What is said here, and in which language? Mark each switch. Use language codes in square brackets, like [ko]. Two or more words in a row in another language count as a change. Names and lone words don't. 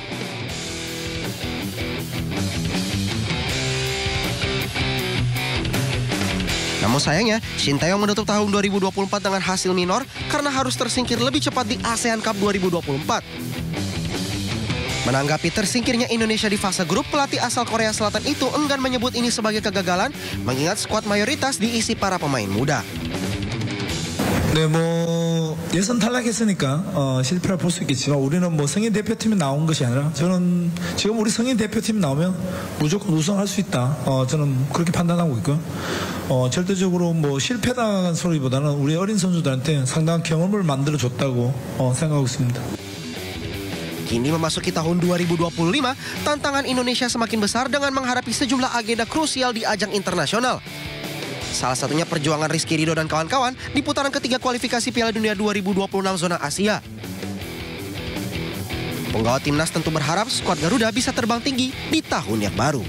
[id] Namun sayangnya, Shin Tae-yong menutup tahun 2024 dengan hasil minor karena harus tersingkir lebih cepat di ASEAN Cup 2024. Menanggapi tersingkirnya Indonesia di fase grup, pelatih asal Korea Selatan itu enggan menyebut ini sebagai kegagalan, mengingat skuad mayoritas diisi para pemain muda. [ko] 네, 뭐 예선 탈락했으니까 실패를 볼 수 있겠지만 우리는 뭐 성인 대표팀이 나온 것이 아니라 저는 지금 우리 성인 대표팀 나오면 무조건 우승할 수 있다. 저는 그렇게 판단하고 있고요. 절대적으로 뭐 실패당한 소리보다는 우리 어린 선수들한테 상당한 경험을 만들어 줬다고 생각하고 있습니다. [id] Kini memasuki tahun 2025, tantangan Indonesia semakin besar dengan menghadapi sejumlah agenda krusial di ajang internasional. Salah satunya perjuangan Rizky Ridho dan kawan-kawan di putaran ketiga kualifikasi Piala Dunia 2026 zona Asia. Penggawa timnas tentu berharap skuad Garuda bisa terbang tinggi di tahun yang baru.